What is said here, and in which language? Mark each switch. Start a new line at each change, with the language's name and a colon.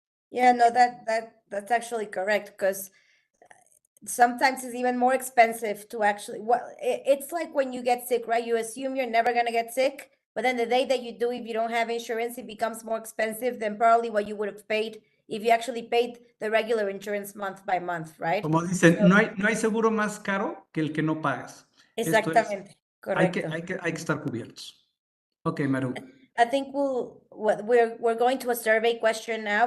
English: Yeah, no, that's actually correct, because sometimes it's even more expensive to actually, it's like when you get sick, right? You assume you're never gonna get sick, but then the day that you do, if you don't have insurance, it becomes more expensive than probably what you would have paid if you actually paid the regular insurance month by month, right?
Spanish: Como dicen,
English: So-
Spanish: no hay seguro más caro que el que no pagas. Esto es, Exactamente, correcto. hay que estar cubiertos.
English: Ok, Maru. I think we're going to a survey question now.